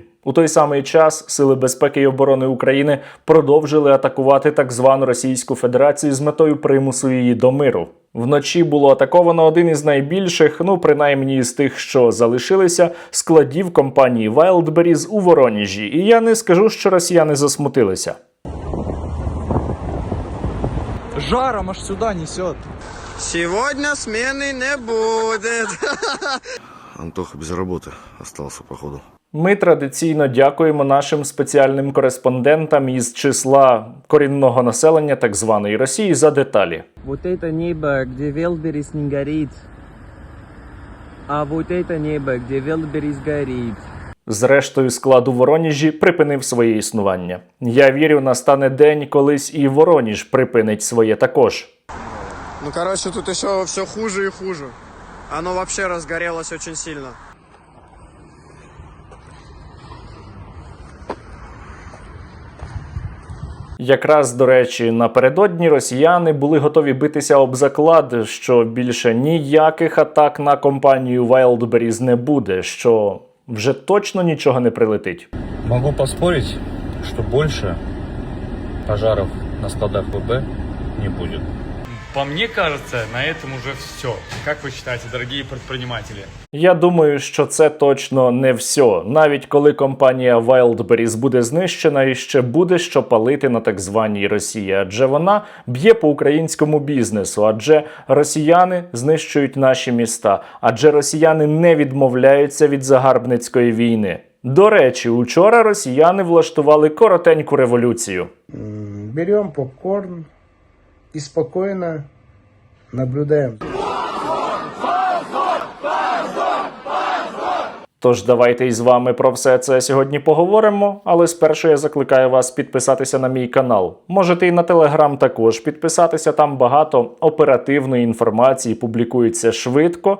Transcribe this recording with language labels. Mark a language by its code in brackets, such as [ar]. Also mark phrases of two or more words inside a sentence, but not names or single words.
[uk] У той самий час Сили безпеки і оборони України продовжили атакувати так звану Російську Федерацію з метою примусу її до миру. Вночі було атаковано один із найбільших, принаймні з тих, що залишилися, складів компанії Wildberries у Воронежі. І я не скажу, що росіяни засмутилися. [ru] Жаром аж сюда несет. Сегодня смены не будет. Антоха без работы остался, походу. [uk] Ми традиційно дякуємо нашим спеціальним кореспондентам із числа корінного населення так званої Росії за деталі. [ru] Вот это небо, где Wildberries не горит. А вот это небо, где Wildberries горит. [uk] Зрештою, склад у Воронежі припинив своє існування. Я вірю, настане день, колись і Вороніж припинить своє також. [ru] Тут еще все хуже и хуже. Оно вообще разгорелось очень сильно. [uk] Якраз, до речі, напередодні росіяни були готові битися об заклад, що більше ніяких атак на компанію Wildberries не буде, що вже точно нічого не прилетить. [ru] Могу поспорить, что больше пожаров на складах ВБ не будет. По мне кажется, на этом уже все. Как вы считаете, дорогие предприниматели? [uk] Я думаю, що це точно не все. Навіть коли компанія Wildberries буде знищена, і ще буде що палити на так званій Росії. Адже вона б'є по українському бізнесу, адже росіяни знищують наші міста, адже росіяни не відмовляються від загарбницької війни. До речі, учора росіяни влаштували коротеньку революцію. [ru] Берем попкорн и спокойно наблюдаем. [uk] Тож давайте із вами про все це сьогодні поговоримо, але спершу я закликаю вас підписатися на мій канал. Можете і на Телеграм також підписатися, там багато оперативної інформації публікується швидко.